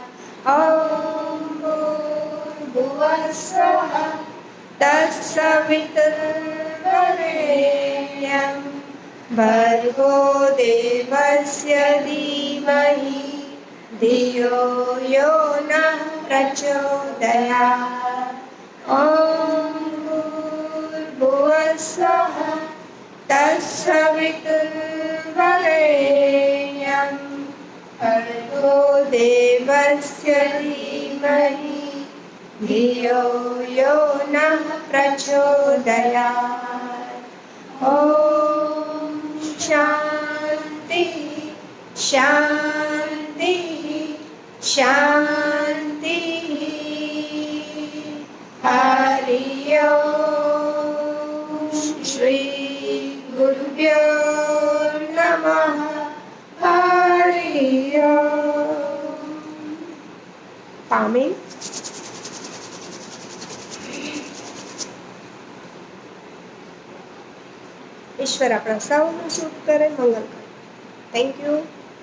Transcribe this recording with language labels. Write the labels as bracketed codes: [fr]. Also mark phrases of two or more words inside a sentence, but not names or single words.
[sa] ઓમ ભૂર્ભુવસ્સઃ તત્સવિતુર્વરેણ્યં ભર્ગો દેવસ્ય ધીમહિ ધિયો યો નઃ પ્રચોદયાत्. ઓમ ભૂર્ભુવસ્સઃ તત્સવિતુર્વરેણ્યં ભર્ગો દેવસ્ય धीमहि धियो यो नः प्रचोदयात्। ॐ शान्ति शान्ति शान्ति। हरि ओम। श्री गुरुभ्यो नमः। हरि ओम। [gu] પામી ઈશ્વર આપણા સૌનું શુભ કરે, મંગલ કરે. [en] Thank you.